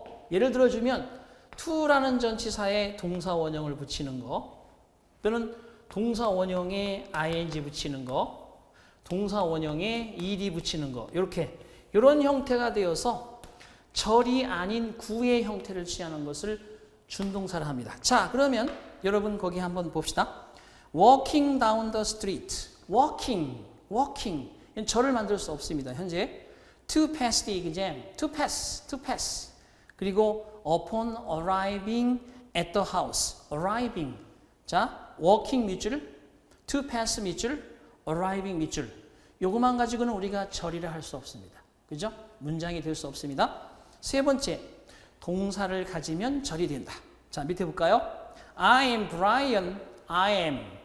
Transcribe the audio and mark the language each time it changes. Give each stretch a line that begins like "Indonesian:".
Korean: 예를 들어주면 to라는 전치사에 동사 원형을 붙이는 거, 또는 동사 원형에 ing 붙이는 거, 동사 원형에 ed 붙이는 거, 이런 형태가 되어서 절이 아닌 구의 형태를 취하는 것을 준동사를 합니다. 자, 그러면 여러분 거기 한번 봅시다.
English: Walking down the street. walking.
Korean: 이건 절을 만들 수 없습니다. 현재
English: to pass the exam. to pass.
Korean: 그리고
English: upon arriving at the house. arriving.
Korean: 자, walking 밑줄,
English: to pass
Korean: 밑줄, arriving 밑줄. 요것만 가지고는 우리가 절이라 할 수 없습니다. 그죠? 문장이 될 수 없습니다. 3번째, 동사를 가지면 절이 된다. 자, 밑에 볼까요?
English: I am Brian. I am.